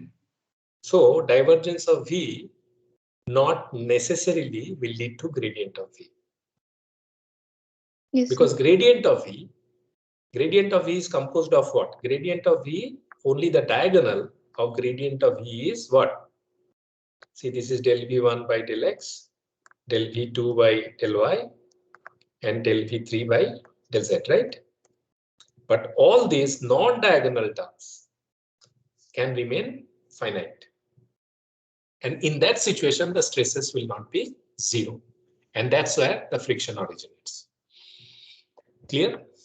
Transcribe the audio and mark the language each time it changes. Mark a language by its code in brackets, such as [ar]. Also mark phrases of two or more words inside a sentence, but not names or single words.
[en] So divergence of V not necessarily will lead to gradient of V. Yes, Because sir. gradient of V is composed of what? Gradient of V, only the diagonal of gradient of V is what? See, this is del V1 by del X, del V2 by del Y, and del V3 by del Z, right? But all these non-diagonal terms can remain finite. And in that situation, the stresses will not be 0. And that's where the friction originates. Clear?